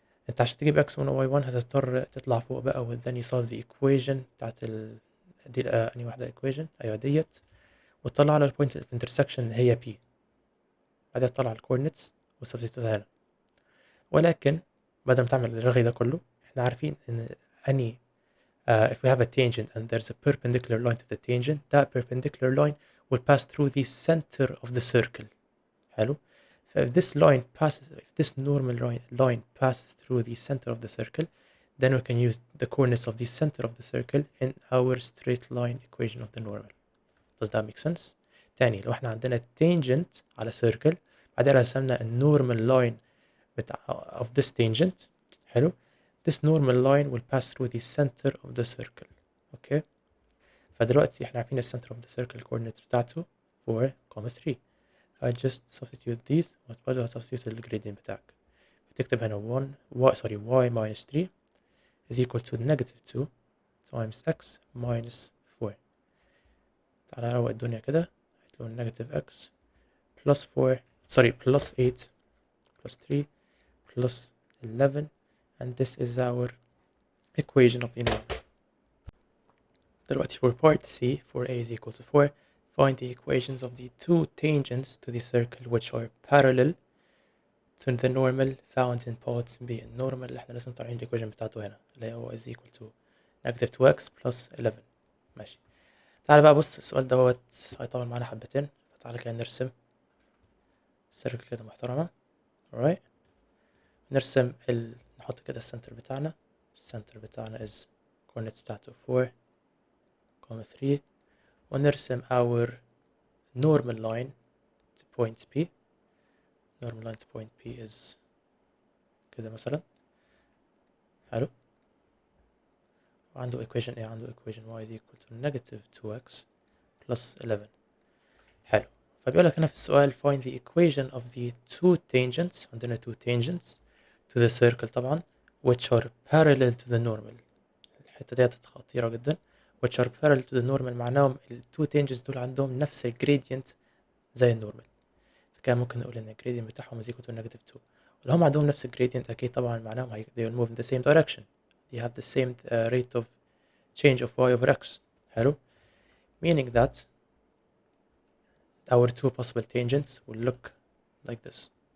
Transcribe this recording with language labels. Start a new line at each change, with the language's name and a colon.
Arabic: انت عشان تجيب x1 و y1 هتضطر تطلع فوق بقى و
English: then you solve the equation
Arabic: بتاعت دي انهي واحدة equation ايوه ديت وتطلع على البوينت
English: of intersection
Arabic: اللي هي p. بعدها تطلع الكوردينتس وسبستيتوتها هنا. ولكن بدل ما تعمل الرغي ده كله احنا عارفين ان
English: any if we have a tangent and there's a perpendicular line to the tangent, that perpendicular line will pass through the center of the circle.
Arabic: حلو.
English: if this normal line passes through the center of the circle, then we can use the coordinates of the center of the circle in our straight line equation of the normal. Does that make sense?
Arabic: تاني لو احنا عندنا tangent على circle بعدين رسمنا الnormal
English: line of this tangent.
Arabic: حلو.
English: this normal line will pass through the center of the circle. okay.
Arabic: فدلوقتي احنا عارفين
English: center of the circle coordinates
Arabic: بتاعته 4, 3.
English: I just substitute these
Arabic: وتبدأ substitute الجريدينت بتاعك. بتكتب هنا
English: y minus 3 is equal to negative 2 times x minus 4.
Arabic: تعالى نروق الدنيا كده. هتلاقوا
English: negative x plus 8 plus 3 plus 11 and this is our equation of the normal.
Arabic: دلوقتي
English: for part C, for a is equal to 4, find the equations of the two tangents to the circle which are parallel to the normal found in part B.
Arabic: النورمال اللي احنا لسه طالعين الايكويشن بتاعته هنا اللي هو
English: is equal to negative 2x plus 11.
Arabic: ماشي. تعالى بقى بص السؤال دوت هيطول معانا حبتين فتعالى كده نرسم سيركل كده محترمة. alright. نرسم نحط كده السنتر بتاعنا. السنتر بتاعنا
English: is coordinates
Arabic: بتاعته
English: 4, 3
Arabic: ونرسم
English: our normal line to point P. normal line to point P is
Arabic: كده مثلا. حلو. وعنده
English: equation
Arabic: ايه؟ عنده
English: equation y is equal to negative 2x plus 11.
Arabic: حلو. فبيقولك هنا في السؤال
English: find the equation of the two tangents.
Arabic: عندنا
English: two tangents to the circle
Arabic: طبعا
English: which are parallel to the normal.
Arabic: الحتة ديت خطيرة جدا.
English: which are parallel to the normal
Arabic: معناهم
English: ال two tangents
Arabic: دول عندهم نفس
English: ال gradient
Arabic: زي النورمال.
English: فكان ممكن نقول ان ال gradient بتاعهم is equal to negative 2.
Arabic: ولو هم عندهم نفس ال gradient اكيد طبعا معناهم
English: they will move in the same direction. They have the same rate of change of y over x.
Arabic: حلو.
English: meaning that our two possible tangents will look like this.